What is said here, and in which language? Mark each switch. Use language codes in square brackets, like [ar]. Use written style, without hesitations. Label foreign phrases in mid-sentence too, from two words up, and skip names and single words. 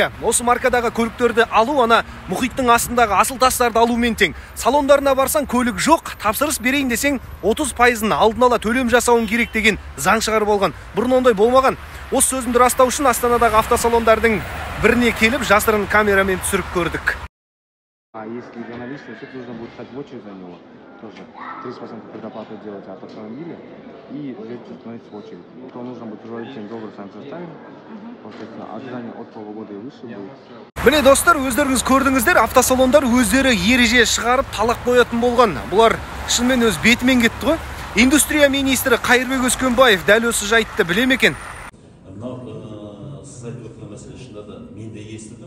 [kk] Осы маркадағы көліктерді алу ана мұхиттың астындағы асыл тастарды алумен тең. Салондарына барсаң көлік жоқ, тапсырыс берейін десең 30%-ын алдын ала төлем жасауың керек деген заң шығарып болған. Бұрын ондай болмаған. Осы сөзімді растау үшін Астанадағы автосалондардың біріне келіп жасырын камерамен түсіріп көрдік. [ru] Если для наличности, то нужно будет стать в очередь за него. Тоже 30% предоплаты делать от автомобиля и становиться в очередь. То нужно будет проводить $7 сами составим. Соответственно, ожидание от полугода и выше будет. [kk] Міне достар, өздеріңіз көрдіңіздер, автосалондар өздері ереже шығарып талап қоятын болған. Бұлар шынымен өз бетімен кетті ғой. Индустрия министрі Қайырбек Өскенбаев дәл осы жайтты біле ме екен? Мынау сіз айтып отырған мәселе шынында да мен де естідім.